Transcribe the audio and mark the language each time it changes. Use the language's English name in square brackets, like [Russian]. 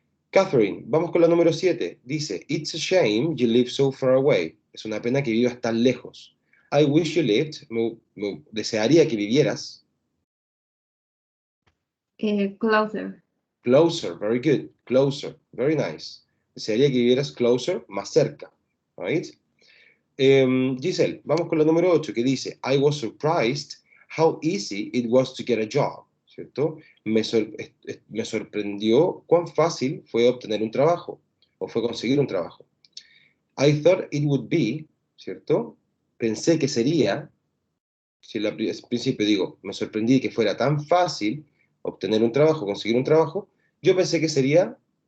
[Spanish] Catherine, vamos con la número 7. Dice, [English] it's a shame you live so far away. [Spanish] Es una pena que vivas tan lejos. [English] I wish you lived. [Spanish] Desearía que vivieras. [English] Closer. Closer, very good. Closer, very nice. [Spanish] Desearía que vivieras closer, más cerca. [English] Right? [Spanish] Giselle, vamos con la número 8, que dice, [English] I was surprised how easy it was to get a job. [Spanish] ¿Cierto? Me sorprendió cuán fácil fue obtener un trabajo, o fue conseguir un trabajo. [English] I thought it would be, [Spanish] ¿cierto? Pensé que sería, si al principio digo, me sorprendí que fuera tan fácil obtener un trabajo, conseguir un trabajo, yo pensé que sería...